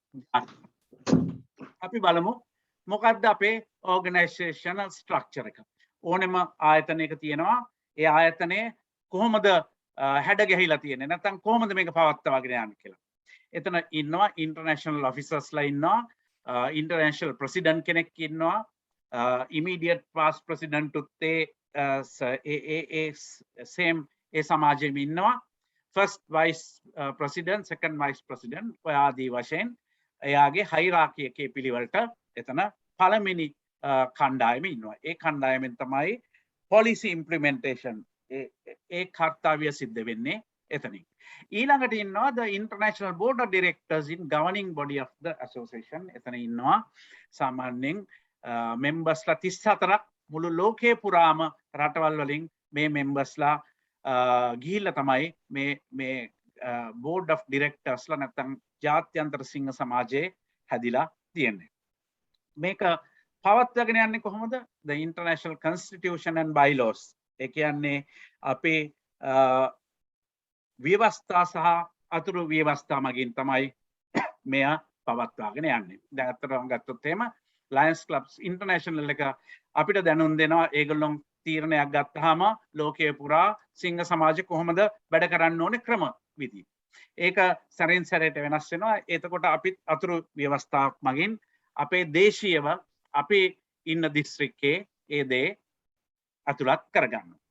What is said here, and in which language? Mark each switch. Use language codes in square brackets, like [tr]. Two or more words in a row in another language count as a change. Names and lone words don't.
[si] අපි බලමු මොකක්ද අපේ [en] organizational structure [si] එක ඕනෙම ආයතනයක තියෙනවා ඒ ආයතනයේ කොහොමද හැඩ ගැහිලා තියෙන්නේ නැත්නම් කොහොමද මේක පවත්වාගෙන යන්නේ කියලා එතන ඉන්නවා [en] international officersලා [si] ඉන්නවා [en] international president [si] කෙනෙක් ඉන්නවා [en] immediate past president [si] උත් same ඒ සමාජෙම ඉන්නවා [en] first vice president second vice president [si] ඔය ආදී වශයෙන් එයාගේ හයිරාකි එකේ පිළිවෙලට එතන පළවෙනි කණ්ඩායම ඉන්නවා ඒ කණ්ඩායමෙන් තමයි [en] policy implementation [si] ඒ කාර්යය සිද්ධ වෙන්නේ එතනින් ඊළඟට ඉන්නවා [en] the international board of directors in governing body of the association [si] එතන ඉන්නවා සාමාන්‍යයෙන් members ලා 34ක් මුළු ලෝකේ පුරාම රටවල් වලින් මේ members ලා ගිහිල්ලා තමයි මේ [en] board of directors [si] ලා නැත්නම් ජාත්‍යන්තර සිංහ සමාජයේ හැදිලා තියෙන්නේ මේක පවත්වාගෙන යන්නේ කොහොමද [en] the international constitution and bylaws [si] ඒ කියන්නේ අපේ ව්‍යවස්ථා සහ අතුරු ව්‍යවස්ථා මගින් තමයි මෙය පවත්වාගෙන යන්නේ දැන් අතරම ගත්තොත් එහෙම Lions Clubs International එක අපිට දැනුම් දෙනවා ඒගොල්ලෝ තීරණයක් ගත්තාම ලෝකයේ පුරා සිංහ සමාජය කොහොමද වැඩ කරන්න ඕනේ ක්‍රම විදි ඒක සැරින් සැරේට වෙනස් වෙනවා එතකොට අපිත් අතුරු ව්‍යවස්ථාවක් මගින් අපේ දේශීයව අපේ ඉන්න දිස්ත්‍රික්කයේ ඒ දේ අතුලත් කරගන්න.